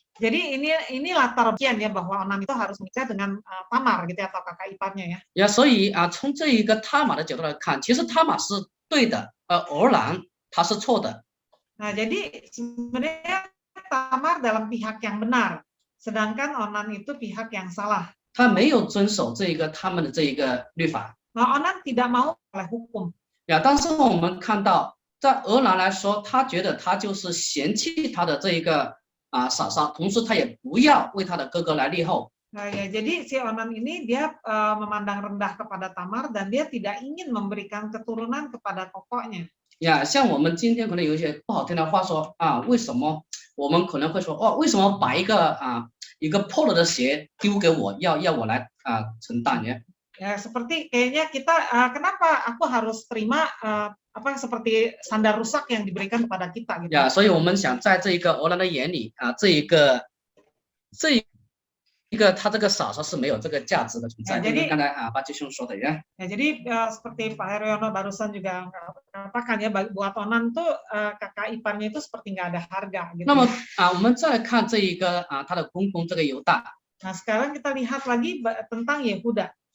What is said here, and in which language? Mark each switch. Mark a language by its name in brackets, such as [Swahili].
[Indonesian] Jadi ini latar belakang ya bahwa Onan itu harus menikah dengan Tamar gitu ya, atau kakak iparnya ya. [Chinese] 呀，所以从这一个他玛的角度来看，其实他玛是对的，俄兰他是错的。 [Indonesian] Nah, jadi sebenarnya Tamar dalam pihak yang benar, sedangkan Onan itu pihak yang salah. [Chinese] 他没有遵守这一个他们的这一个律法。 [Indonesian] Nah, Onan tidak mau oleh hukum. [Chinese] 呀，但是我们看到，在俄兰来说，他觉得他就是嫌弃他的这一个嫂嫂，同时他也不要为他的哥哥来立后。 [Indonesian] Nah, ya, jadi si Onan ini dia memandang rendah kepada Tamar dan dia tidak ingin memberikan keturunan kepada kokoknya. [Chinese] 呀，像我们今天可能有一些不好听的话说为什么我们可能会说为什么把一个破了的鞋丢给我，要我来承担呀？ [Indonesian] Ya, seperti kayaknya kita kenapa aku harus terima seperti sandal rusak yang diberikan kepada kita gitu. [Chinese] 呀，所以我们想在这一个俄兰的眼里这一个他这个嫂嫂是没有这个价值的存在。就是刚才巴基兄说的呀。 [Indonesian] Ya, jadi seperti Pak Heryono barusan juga katakan ya, buat Onan tuh kakak iparnya itu seperti nggak ada harga gitu. [Chinese] 那么我们再看这一个他的公公这个犹大。 [Indonesian] Nah, sekarang kita lihat lagi tentang Yehuda.